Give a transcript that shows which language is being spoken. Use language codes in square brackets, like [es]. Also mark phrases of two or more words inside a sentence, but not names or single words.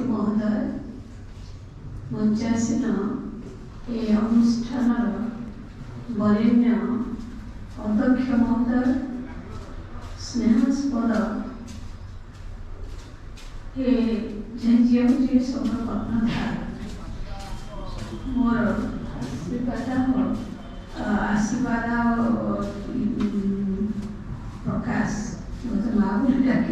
[bn] মহোদয়, মঞ্চাসীন এই অনুষ্ঠানর বরেণ্য অধ্যক্ষ মহোদয়, স্নেহাস্পদ [or] ଏ ଯିଏ ହେଉଛି ସବୁ କର୍ଣ୍ଣଧାର, ମୋର ଆଶୀର୍ବାଦ ପ୍ରକାଶ ମୋତେ ମା ବୋଲି ଡାକେ।